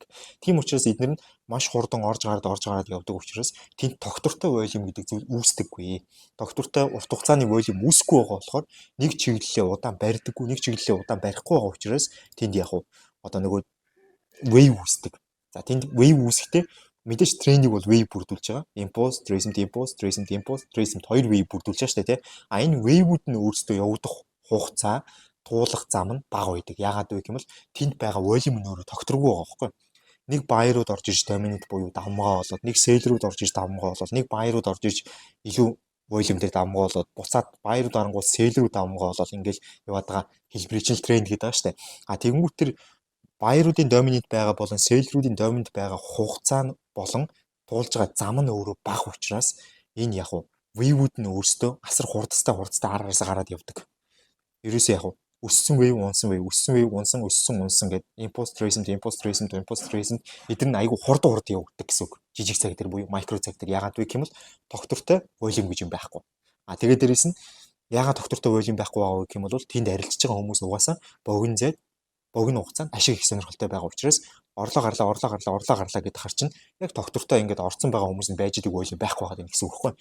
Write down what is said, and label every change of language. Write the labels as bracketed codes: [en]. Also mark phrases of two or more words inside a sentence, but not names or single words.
[mn] Тийм учраас эдгээр нь маш хурдан орж гараад явдаг учраас тэнд тогтвортой волюм гэдэг зүйл үүсдэггүй. Тогтвортой урт хугацааны волюм үүсэхгүй байгаа болохоор нэг чиглэлээ удаан барьдаггүй, нэг чиглэлээ удаан барихгүй байгаа учраас тэнд яг одоо нөгөө wave үүсдэг. За тэнд wave үүсэхдээ мэдээж трендийг бол wave бүрдүүлж байгаа. [en] Impulse, recent impulse, recent [mn] хоёр wave бүрдүүлж байгаа шүү дээ, тий. Энэ wave-үүд нь өөрсдөө явагдах хугацаа, туулах зам нь бага байдаг. Яагаад вэ гэвэл тэнд байгаа волюм нь өөрөө тогтворгүй байгаа байхгүй. Нэг buyer-ууд орж ирж dominant буюу давмгаа болоод, нэг seller-ууд орж ирж давмгаа болоод, нэг buyer-ууд орж ирж илүү волюм дээр давмгаа болоод, буцаад buyer-ууд орнгууд seller-ууд давмгаа болоод ингээл яваад байгаа хэлбэрийн тренд гэдэг байгаа шүү дээ. Тэгэнгүүт тэр buyer-уудын dominant байгаа болон seller-уудын dominant байгаа хугацаа нь болон туулж байгаа зам нь өөрөө бага учраас энэ яг wave-үүд нь өөрсдөө асар хурдтай араас гараад явдаг. Ерөөсөө яг өссөн wave, унсан гэдэг [en] impulse recent [mn] эдгээр нь айгүй хурдан явагддаг гэсэн үг. Жижиг цаг дээр буюу микро цаг дээр яагаад вэ гэвэл тогтвортой волюм гэж юм байхгүй. Тэгээд дээрэс нь яагаад тогтвортой волюм байхгүй байгаа вэ гэвэл тэнд арилжиж байгаа хүмүүс угаасаа богино зайд богино хугацаанд ашиг их сонирхолтой байгаа учраас орлоо гарлаа гэдээ хар чинь яг доктортой ингээд орцсон байгаа хүмүүс нь байж идэг үйл байхгүй байгаа юм гэсэн үг байхгүй.